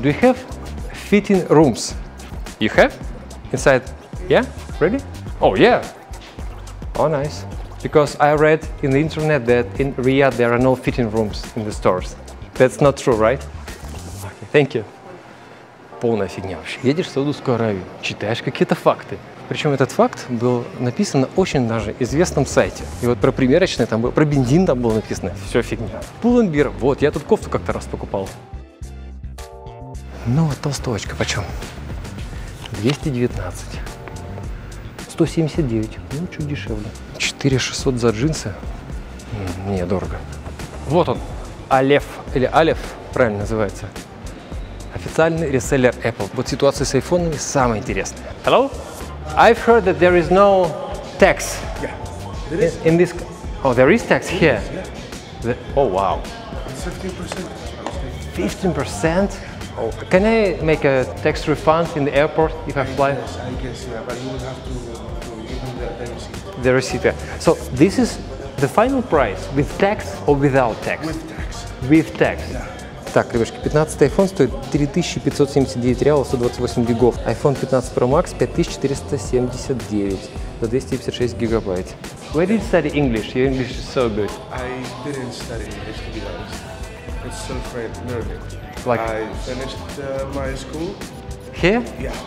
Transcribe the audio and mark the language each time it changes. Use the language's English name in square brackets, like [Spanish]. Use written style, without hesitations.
[English] Do you have fitting rooms? You have? Inside? Yeah? Ready? Oh, yeah. Oh, nice. Because I read in the internet that in Riyadh there are no fitting rooms in the stores. That's not true, right? Okay, thank you. [Russian] Полная фигня вообще. Едешь в Саудовскую Аравию, читаешь какие-то факты. Причем этот факт был написан на очень даже известном сайте. И вот про примерочные там было, про бензин там было написано. Все фигня. Pull&Bear. Вот, я тут кофту как-то раз покупал. Ну вот толстовочка почем? 219. 179. Ну, чуть дешевле. 4600 за джинсы. Не, дорого. Вот он. Алеф. Или Алеф, правильно называется. Официальный реселлер Apple. Вот ситуация с айфонами самая интересная. [English] Hello? I've heard that there is no tax. Yeah, there is. In this. Oh, there is tax here. Yeah. Oh, wow. It's 15%. 15%? Oh, can I make a tax refund in the airport if I fly? Yes, I guess, yeah, but you will have to give them the receipt. The receipt. So this is the final price with tax or without tax? With tax. With tax. Yeah. [Russian] Так, ребятки, 15 iPhone стоит 3579 реалов, 128 гигов. iPhone 15 Pro Max 5479 за 256 гигабайт. [English] Where did you study English? Your English is so good. I didn't study English, to be honest. It's self-learning. Like- I finished my school, Here? yeah,